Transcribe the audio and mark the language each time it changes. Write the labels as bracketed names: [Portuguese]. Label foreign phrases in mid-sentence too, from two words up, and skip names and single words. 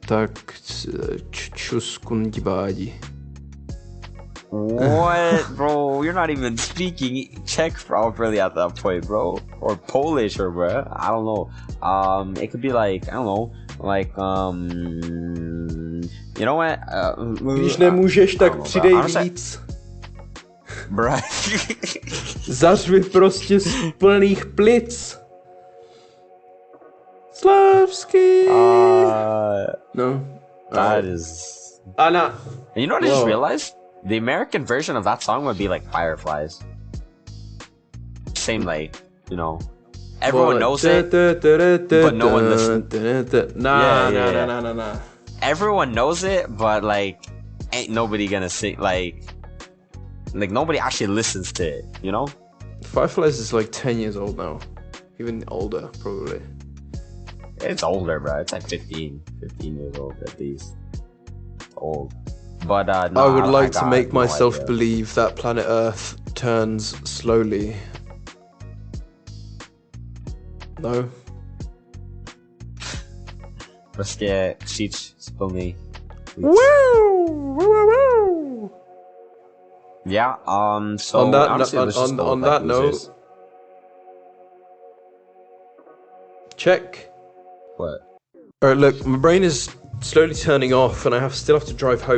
[English] tak chus kundibadi. What, bro? You're not even speaking Czech properly at that point, bro, or Polish, or bro. I don't know. It could be like, I don't know, like you know what? [Czech] Když nemůžeš, tak přidej víc. [English] Bruh. [Czech] Zařvi prostě z plných plic. [English] Slavsky. No. That is. Anna. You know what I just realized? The American version of that song would be like Fireflies. Same, like, you know, everyone knows it, but no one listens. Nah. Everyone knows it, but like, ain't nobody gonna sing. Like nobody actually listens to it. You know? Fireflies is like 10 years old now, even older probably. It's older, bro. It's like 15 years old at least. Old. But no, I would like to make no myself idea. believe that planet Earth turns slowly. No. [Czech] Prostě křič splný. Woo! [English] Yeah. So On that honestly, let's just go on with, like, that note, losers. check. What? All right, look, my brain is slowly turning off, and I still have to drive home.